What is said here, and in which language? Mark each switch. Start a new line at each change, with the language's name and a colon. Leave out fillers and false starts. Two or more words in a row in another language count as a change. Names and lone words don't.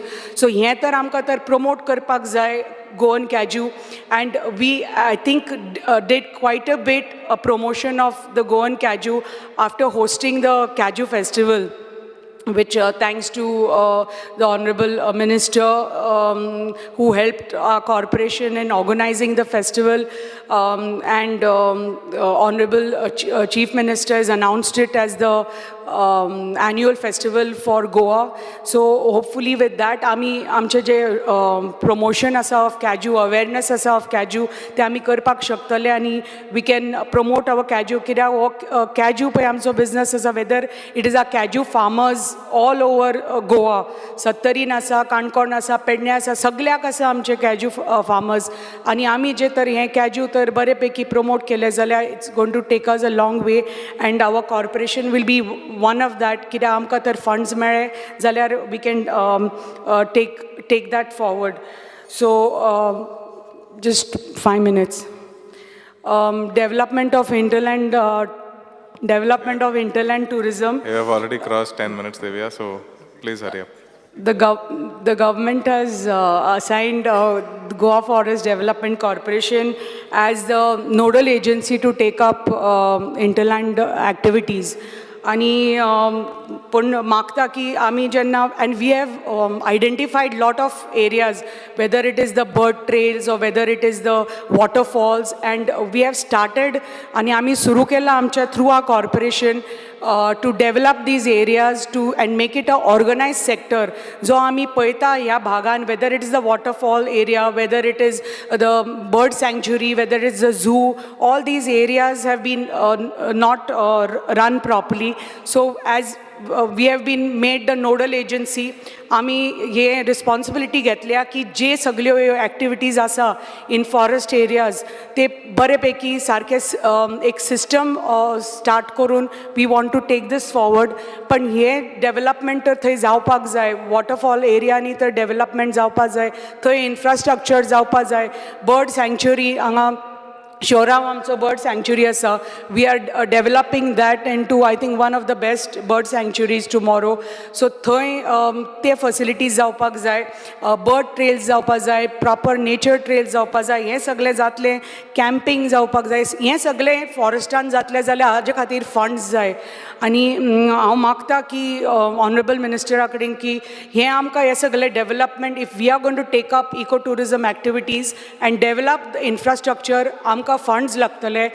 English: So here
Konkani: tar amka tar promote karpak jay
English: Goan cashew, and we I think did quite a bit a promotion of the Goan cashew after hosting the cashew festival, which thanks to the Honorable Minister who helped our corporation in organizing the festival, and Honorable Chief Minister has announced it as the annual festival for Goa. So hopefully with that
Konkani: आमचे जे promotion आसा
English: of cashew, awareness आसा of cashew,
Konkani: ते आमी करपाक शकतले, आणि
English: we can promote our cashew.
Konkani: कित्याक हो cashew पळय आमचो business आसा,
English: whether it is our cashew farmers all over Goa,
Konkani: सत्तरीन आसा, काणकोण आसा, पेडणे आसा, सगळ्याक आसा आमचे
English: cashew farmers.
Konkani: आणि आमी जे तर हे cashew तर बरे पैकी promote केले जाल्यार
English: it's going to take us a long way, and our corporation will be one of that.
Konkani: कित्याक आमकां तर funds मेळ्ळे जाल्यार
English: we can take that forward. So just 5 minutes. Development of hinterland tourism. You have already crossed 10 minutes, Divya, so please hurry up. The government has assigned Goa Forest Development Corporation as the nodal agency to take up hinterland activities.
Konkani: आणि पण मागता की आमी जेन्ना,
English: and we have identified lot of areas, whether it is the bird trails or whether it is the waterfalls, and we have started
Konkani: आणि आमी सुरू केला आमच्या
English: through our corporation to develop these areas and make it a organized sector.
Konkani: जो आमी पळयता ह्या भागान,
English: whether it is the waterfall area, whether it is the bird sanctuary, whether it is the zoo, all these areas have been not run properly. So as we have been made the nodal agency,
Konkani: आमी हे responsibility घेतल्या की जे सगळ्यो activities आसा
English: in forest areas
Konkani: ते बरे पैकी सारके एक system start करून
English: we want to take this forward.
Konkani: पण हे development तर थंय जावपाक जाय,
English: waterfall area
Konkani: नी तर development जावपाक जाय, थंय infrastructure जावपाक जाय,
English: bird sanctuary
Konkani: हांगा Shorav आमचो
English: bird sanctuary आसा, we are developing that into I think one of the best bird sanctuaries tomorrow.
Konkani: So थंय ते facilities जावपाक जाय, bird trails जावपाक जाय,
English: proper nature trails
Konkani: जावपाक जाय, हे सगळे जातले, camping जावपाक जाय, हे सगळे forestan जातले जाल्यार हाजे खातीर funds जाय. आणि हांव मागता की ऑनरेबल मिनिस्टरा कडेन की हे आमकां हे सगळे डेवलपमेंट,
English: if we are going to take up eco tourism activities and develop the infrastructure,
Konkani: आमकां फंड्स लागतले.